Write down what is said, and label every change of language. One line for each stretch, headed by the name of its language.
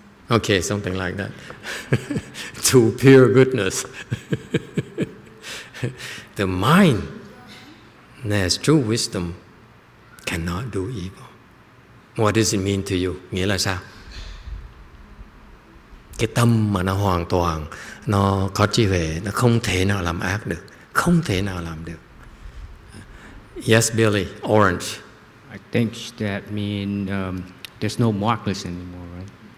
English: Okay, something like that. To pure goodness. The mind that has true wisdom cannot do evil. What does it mean to you?
Vietnamese: Nghĩa là sao? Cái tâm mà nó hoàn toàn, nó có trí huệ, nó không thể nào làm ác được. Không thể nào làm được.
English: Yes, Billy, orange. I think that means there's no Markless anymore, right?